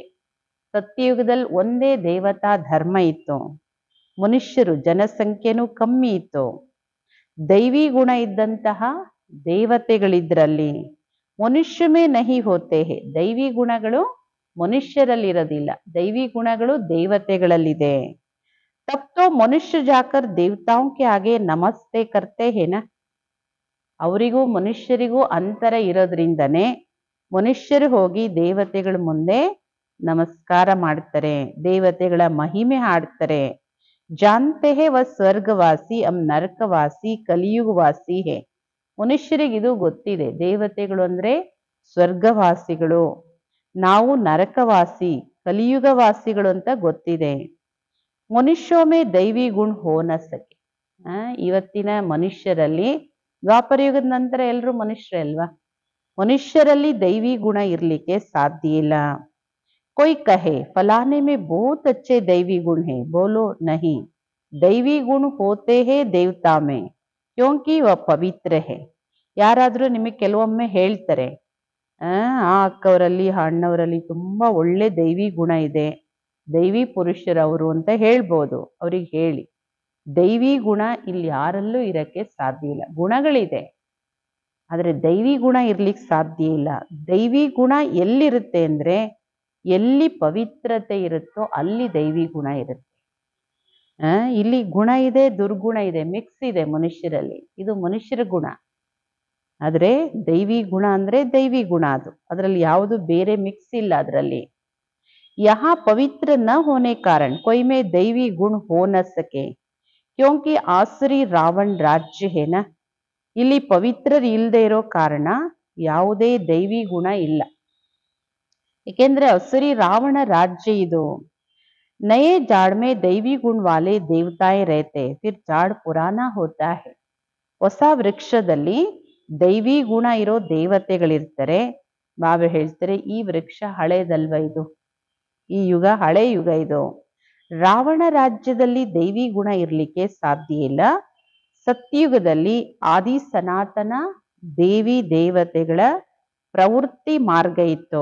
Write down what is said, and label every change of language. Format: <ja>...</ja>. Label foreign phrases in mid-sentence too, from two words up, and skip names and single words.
<kn>ಸತ್ಯಯುಗದಲ್ಲಿ ಒಂದೇ ದೇವತಾ ಧರ್ಮ ಇತ್ತು, ಮನುಷ್ಯರು ಜನಸಂಖ್ಯೆನೂ ಕಮ್ಮಿ ಇತ್ತು. ದೈವಿ ಗುಣ ಇದ್ದಂತಹ ದೇವತೆಗಳಿದ್ರಲ್ಲಿ.</kn> <hi>मनुष्य में नहीं होते हैं,</hi> <kn>ದೈವಿ ಗುಣಗಳು ಮನುಷ್ಯರಲ್ಲಿರೋದಿಲ್ಲ, ದೈವಿ ಗುಣಗಳು ದೇವತೆಗಳಲ್ಲಿದೆ.</kn> <hi>तब तो मनुष्य जाकर देवताओं के आगे नमस्ते करते हैं ना.</hi> <kn>ಅವರಿಗೂ ಮನುಷ್ಯರಿಗೂ ಅಂತರ ಇರೋದ್ರಿಂದನೇ ಮನುಷ್ಯರು ಹೋಗಿ ದೇವತೆಗಳ ಮುಂದೆ ನಮಸ್ಕಾರ ಮಾಡ್ತಾರೆ, ದೇವತೆಗಳ ಮಹಿಮೆ ಹಾಡ್ತಾರೆ.</kn> <hi>जानते हैं व स्वर्गवासी अम नरकवासी कलियुगवासी हैं.</hi> <kn>ಮನುಷ್ಯರಿಗೆ ಇದು ಗೊತ್ತಿದೆ, ದೇವತೆಗಳು ಅಂದ್ರೆ ಸ್ವರ್ಗವಾಸಿಗಳು, ನಾವು ನರಕವಾಸಿ ಕಲಿಯುಗವಾಸಿಗಳು ಅಂತ ಗೊತ್ತಿದೆ.</kn> <hi>मनुष्यों में दैवी गुण होन सके.</hi> <kn>ಇವತ್ತಿನ ಮನುಷ್ಯರಲ್ಲಿ, ದ್ವಾಪರಯುಗದ ನಂತರ ಎಲ್ಲರೂ ಮನುಷ್ಯರೇ ಅಲ್ವಾ, ಮನುಷ್ಯರಲ್ಲಿ ದೈವಿ ಗುಣ ಇರ್ಲಿಕ್ಕೆ ಸಾಧ್ಯ ಇಲ್ಲ.</kn> <hi>कोई कहे फलाने में बहुत अच्छे दैवी गुण है, बोलो नहीं, दैवी गुण होते हैं देवता में क्योंकि वह पवित्र है.</hi> <kn>ಯಾರಾದ್ರೂ ನಿಮಗೆ ಕೆಲವೊಮ್ಮೆ ಹೇಳ್ತಾರೆ, ಆ ಅಕ್ಕವರಲ್ಲಿ ಆ ಅಣ್ಣವರಲ್ಲಿ ತುಂಬಾ ಒಳ್ಳೆ ದೈವಿ ಗುಣ ಇದೆ, ದೈವಿ ಪುರುಷರವರು ಅಂತ ಹೇಳ್ಬೋದು. ಅವ್ರಿಗೆ ಹೇಳಿ, ದೈವಿ ಗುಣ ಇಲ್ಲಿ ಯಾರಲ್ಲೂ ಇರಕ್ಕೆ ಸಾಧ್ಯ ಇಲ್ಲ. ಗುಣಗಳಿದೆ, ಆದ್ರೆ ದೈವಿ ಗುಣ ಇರ್ಲಿಕ್ಕೆ ಸಾಧ್ಯ ಇಲ್ಲ. ದೈವಿ ಗುಣ ಎಲ್ಲಿರುತ್ತೆ ಅಂದ್ರೆ, ಎಲ್ಲಿ ಪವಿತ್ರತೆ ಇರುತ್ತೋ ಅಲ್ಲಿ ದೈವಿ ಗುಣ ಇರುತ್ತೆ. ಇಲ್ಲಿ ಗುಣ ಇದೆ, ದುರ್ಗುಣ ಇದೆ, ಮಿಕ್ಸ್ ಇದೆ ಮನುಷ್ಯರಲ್ಲಿ. ಇದು ಮನುಷ್ಯರ ಗುಣ, ಆದ್ರೆ ದೈವಿ ಗುಣ ಅಂದ್ರೆ ದೈವಿ ಗುಣ ಅದು, ಅದರಲ್ಲಿ ಯಾವುದು ಬೇರೆ ಮಿಕ್ಸ್ ಇಲ್ಲ ಅದರಲ್ಲಿ.</kn> <hi>यहाँ पवित्र न होने कारण कोई में दैवी गुण हो न सके क्योंकि आसुरी रावण राज्य है ना.</hi> <kn>ಇಲ್ಲಿ ಪವಿತ್ರರು ಇಲ್ಲದೆ ಇರೋ ಕಾರಣ ಯಾವುದೇ ದೈವಿ ಗುಣ ಇಲ್ಲ. ಏಕೆಂದ್ರೆ ಅಸುರಿ ರಾವಣ ರಾಜ್ಯ ಇದು.</kn> <hi>नए झाड़ में दैवी गुण वाले देवताएं रहते फिर झाड़ पुराना होता है.</hi> <kn>ಹೊಸ ವೃಕ್ಷದಲ್ಲಿ ದೈವಿ ಗುಣ ಇರೋ ದೇವತೆಗಳಿರ್ತಾರೆ. ಬಾಬಾ ಹೇಳ್ತಾರೆ ಈ ವೃಕ್ಷ ಹಳೇದಲ್ವ ಇದು, ಈ ಯುಗ ಹಳೆ ಯುಗ ಇದು. ರಾವಣ ರಾಜ್ಯದಲ್ಲಿ ದೈವಿ ಗುಣ ಇರ್ಲಿಕ್ಕೆ ಸಾಧ್ಯ ಇಲ್ಲ. ಸತ್ಯುಗದಲ್ಲಿ ಆದಿ ಸನಾತನ ದೇವಿ ದೇವತೆಗಳ ಪ್ರವೃತ್ತಿ ಮಾರ್ಗ ಇತ್ತು.</kn>